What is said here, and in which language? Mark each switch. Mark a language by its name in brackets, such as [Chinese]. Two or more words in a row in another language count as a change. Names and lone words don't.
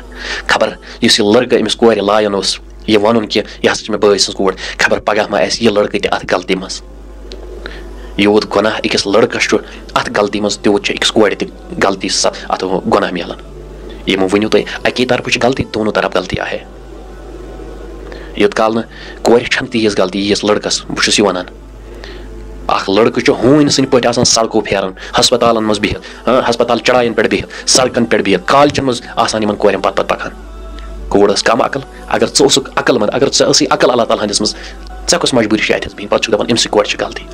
[Kashmiri] خبر یُس یہِ لڑکہٕ أمِس کورِ لایان اوس یہِ ونُن کہِ یہِ ہسا چھِ مےٚ بٲے سٕنٛز کوٗر خبر پگاہ ما آسہِ یہِ لڑکہٕ تہِ اتھ غلطی منٛز. یوٗت گۄناہ أکِس لڑکس چھُ اتھ غلطی منٛز تیوٗت چھِ أکِس کورِ تہِ غلطی اتھ گۄناہ میلان. یہِ مہٕ ؤنِو تُہۍ اکی طرفہٕ چھِ غلطی [Urdu] دونوں طرف [Kashmiri] غلطی آہے. یوٚت کال نہٕ کورِ چھنہٕ تیٖژ غلطی ییٖژ لڑکس بہٕ چھُس یہِ ونان. اکھ لڑکہٕ چھُ ہوٗنۍ سٕنٛدۍ پٲٹھۍ آسان سڑکو پھیران ہسپتالن منٛز بِہِتھ ہسپتال چڑاین پٮ۪ٹھ بِہِتھ سڑکن پٮ۪ٹھ بِہِتھ کالچن منٛز آسان یِمن کورٮ۪ن پتہٕ پکان. کوٗر ٲس کم عقل اگر ژٕ اوسُکھ عقل منٛد اگر ژےٚ ٲسٕے عقل اللہ تعالیٰ ہندِس منٛز ژےٚ کۄس مجبوٗری چھِ اتھس بِہِنۍ پتہٕ چھُکھ دپان أمسٕے کورِ چھِ غلطی.